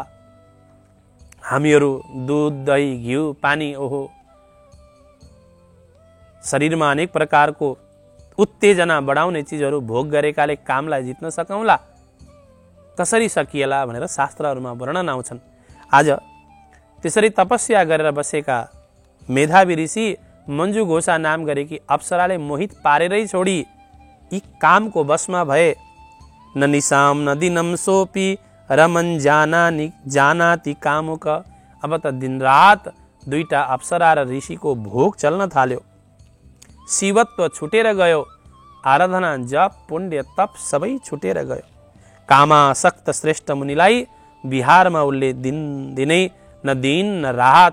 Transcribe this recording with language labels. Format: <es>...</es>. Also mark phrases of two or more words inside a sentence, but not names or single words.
<ne>हामीहरू दूध, दही, घिउ, पानी, ओहो, शरीरमा अनेक प्रकारको उत्तेजना बढाउने चिजहरू भोग गरेकाले कामलाई जित्न सकौँला, कसरी सकिएला भनेर शास्त्रहरूमा वर्णन आउँछन्। आज त्यसरी तपस्या गरेर बसेका मेधावी ऋषि मञ्जु घोषा नाम गरेकी अप्सराले मोहित पारेरै छोडी यी कामको वशमा भए।</ne> <sa>न निशाम न दिनम सोपी रमन जानाति कामुक।</sa> <ne>अब त दिनरात दुईटा अप्सरा र ऋषिको भोग चल्न थाल्यो। शिवत्व छुटेर गयो। आराधना, जप, पुण्य, तप सबै छुटेर गयो। कामासक्त श्रेष्ठ मुनिलाई बिहारमा उसले दिनै न दिन न रात।</ne>